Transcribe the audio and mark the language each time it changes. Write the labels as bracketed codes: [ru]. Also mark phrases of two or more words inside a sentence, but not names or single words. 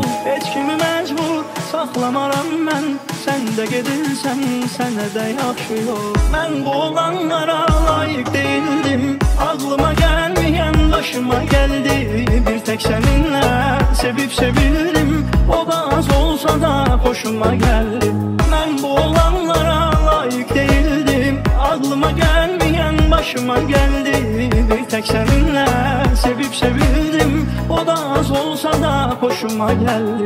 [az] Heç kimi məcbur saxlamaram mən, sən də gedirsən, sənə də yaxşı yol. Mən bu olanlara layıq [tr] değildim, aklıma [az] gəlməyən başıma gəldi. [tr] Bir tek seninle sevip sevildim, o da az olsa da hoşuma geldi. Mən bu olanlara layık değildim, aklıma gelmeyen başıma geldi. Bir tek seninle sevip sevildim, o da az olsa da hoşuma geldi.